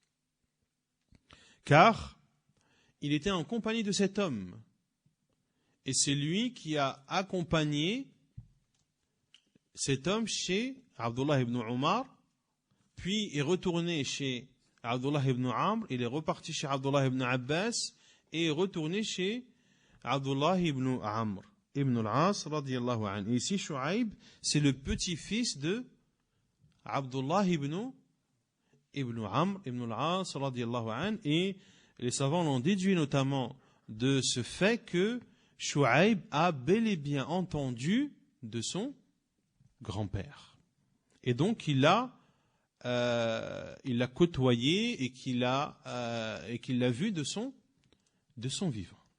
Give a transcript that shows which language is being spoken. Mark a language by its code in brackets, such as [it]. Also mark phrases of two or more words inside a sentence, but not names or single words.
[fr] Car il était en compagnie de cet homme. Et c'est lui qui a accompagné cet homme chez Abdullah ibn Umar, puis est retourné chez Abdullah ibn Amr, il est reparti chez Abdullah ibn Abbas, et est retourné chez Abdullah ibn Amr, ibn al-As, [ar] رضي الله عنه. [fr] Et ici, Shu'aib, c'est le petit-fils de Abdullah ibn Amr, ibn al-As, [ar] رضي الله عنه. [fr] Et les savants l'ont déduit notamment de ce fait que Shu'aib a bel et bien entendu de son grand-père. Et donc, il l'a côtoyé et qu'il l'a vu de son vivant.